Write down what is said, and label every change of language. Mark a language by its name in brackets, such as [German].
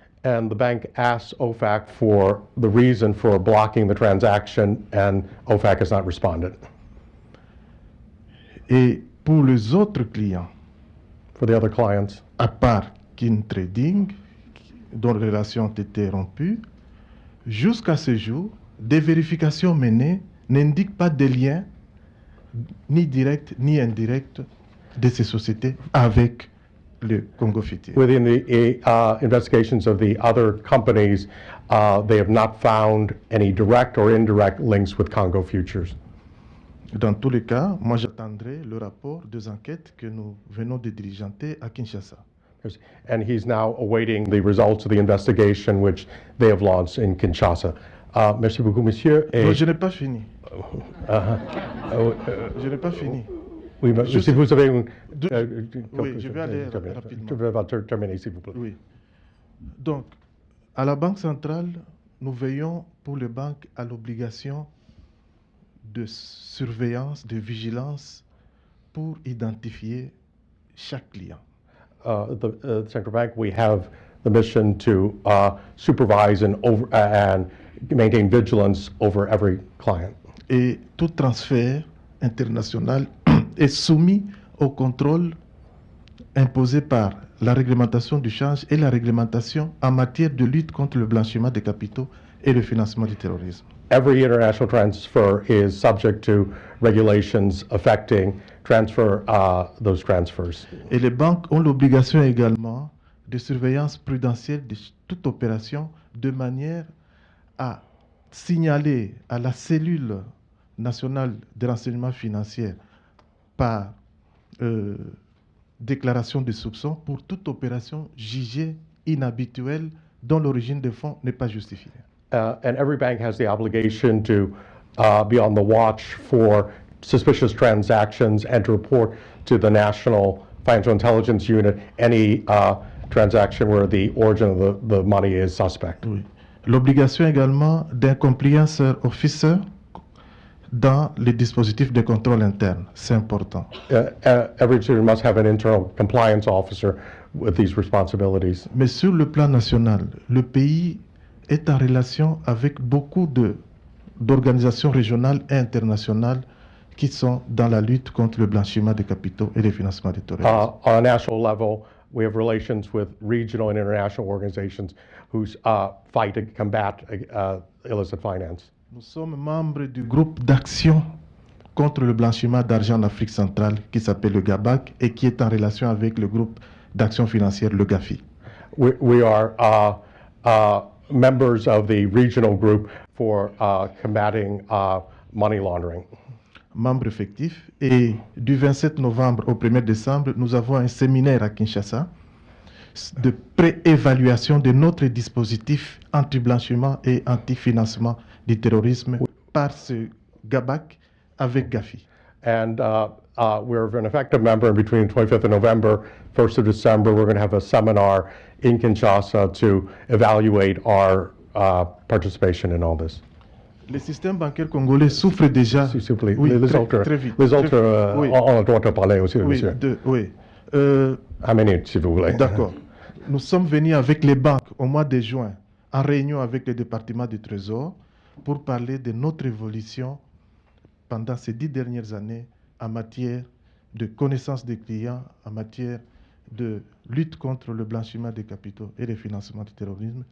[English] And the bank asked OFAC for the reason for blocking the transaction, and OFAC has not responded. [French] Et pour les autres clients, [English] for the other clients, [French] à part Kin Trading, dont les relations ont été rompues, jusqu'à ce jour, des vérifications menées n'indiquent pas de lien ni direct ni indirect de ces sociétés avec le Congo Futur. [English] Within the investigations of the other companies, they have not found any direct or indirect links with Congo Futures. [French] Dans tous les cas, moi j'attendrai le rapport des enquêtes que nous venons de diligenter à Kinshasa. [English] And he's now awaiting the results of the investigation which they have launched in Kinshasa. [French] Merci beaucoup, monsieur. Non, je n'ai pas fini. Je n'ai pas fini. Oui, mais si vous avez une... oui, je vais aller rapidement. Je vais terminer, s'il vous plaît. Oui. Donc, à la Banque centrale, nous veillons pour les banques à l'obligation de surveillance, vigilance pour identifier chaque client. [English] The central bank, we have the mission to supervise and maintain vigilance over every client. [French] Et tout transfert international est soumis au contrôle imposé par la réglementation du change et la réglementation en matière de lutte contre le blanchiment des capitaux et le financement du terrorisme. [English] Every international transfer is subject to regulations affecting those transfers. [French] Et les banques ont l'obligation également de surveillance prudentielle de toute opération de manière à signaler à la cellule nationale de renseignement financier par déclaration de soupçon pour toute opération jugée inhabituelle dont l'origine des fonds n'est pas justifiée. [English] And every bank has the obligation to be on the watch for suspicious transactions and to report to the National Financial Intelligence Unit any transaction where the origin of the money is suspect. [French] Oui. L'obligation également d'un compliance officer dans les dispositifs de contrôle interne, c'est important. [English] Every institution must have an internal compliance officer with these responsibilities. [French] Mais sur le plan national, le pays est en relation avec beaucoup d'organisations régionales et internationales qui sont dans la lutte contre le blanchiment des capitaux et le financement du terrorisme. [English] On a national level, we have relations with regional and international organizations who fight to combat illicit finance. [French] Nous sommes membres du groupe d'action contre le blanchiment d'argent en Afrique centrale qui s'appelle le GABAC et qui est en relation avec le groupe d'action financière, le GAFI. [English] We are members of the regional group for combating money laundering. [French] Membre effectif. Et du 27 novembre au 1er décembre, nous avons un séminaire à Kinshasa de pré-évaluation de notre dispositif anti-blanchiment et anti-financement du terrorisme par ce GABAC avec GAFI. [English] And we're an effective member between 25th of November, 1st of December. We're going to have a seminar in Kinshasa to evaluate our participation in all this. [French] Le système bancaire congolais souffre déjà. S'il vous plaît. Oui, très vite. Les autres oui. ont le droit de parler aussi, oui, monsieur. Oui. Un minute, s'il vous plaît. D'accord. Nous sommes venus avec les banques au mois de juin, en réunion avec le département du Trésor, pour parler de notre évolution pendant ces 10 dernières années en matière de connaissance des clients, en matière de lutte contre le blanchiment des capitaux et le financement du terrorisme.